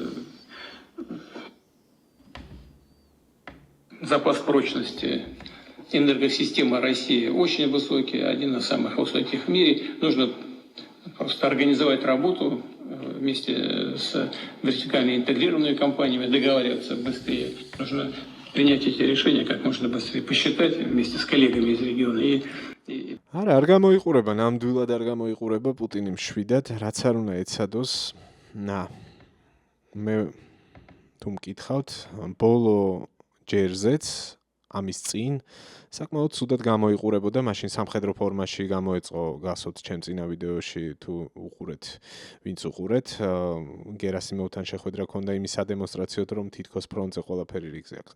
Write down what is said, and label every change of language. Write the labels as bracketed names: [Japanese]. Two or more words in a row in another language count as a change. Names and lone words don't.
[Russian] Запас прочности энергосистемы России очень высокий, один из самых высоких в мире. Нужно просто организовать работу вместе с вертикально интегрированными компаниями, договариваться быстрее. Нужно принять эти решения как можно быстрее, посчитать вместе с коллегами из региона. [Georgian] არა, არ გამოიყურება, ნამდვილად არ გამოიყურება პუტინი მშვიდად, რაც არ უნდა ეცადოს. მე თუ მკითხავთ, ბოლო ჯერზეც ამის წინ საკმაოდ ცუდად გამოიყურებოდა, მაშინ სამხედრო ფორმაში გამოეწყო გასოთ ჩემ წინა ვიდეოში თუ უყურეთ, ვინც უყურეთ, გერასიმოვთან შეხვედრა ქონდა იმის სადემონსტრაციოდ, რომ თითქოს ფრონტზე ყველაფერი რიგზე აქვს.